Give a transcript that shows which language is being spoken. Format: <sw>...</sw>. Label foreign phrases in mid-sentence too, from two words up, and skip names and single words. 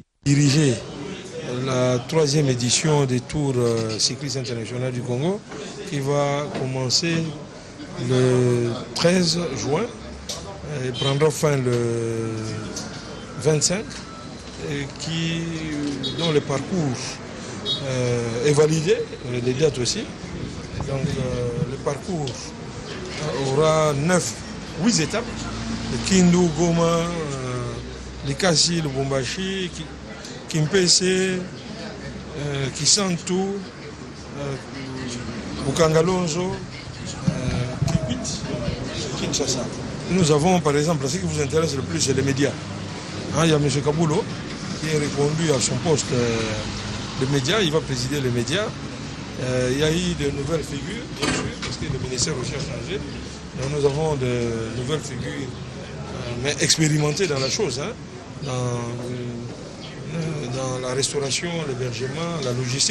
<fr>Diriger la 3e édition des tours cyclistes internationaux du Congo qui va commencer le 13 juin et prendra fin le 25. Dont le parcours est validé, les dates aussi. Donc le parcours aura 8 étapes. Le Kindu, Goma, Likasi, Lubumbashi, Kimpese, Kisantu, Bukangalonzo, Kibit, Kinshasa. Nous avons par exemple, ce qui vous intéresse le plus, c'est les médias. Il y a M. Kaboulou qui est reconduit à son poste de médias, il va présider les médias. Il y a eu de nouvelles figures, bien sûr, parce que le ministère aussi a changé. Donc nous avons de nouvelles figures, mais expérimentées dans la chose, dans la restauration, l'hébergement, la logistique.</fr>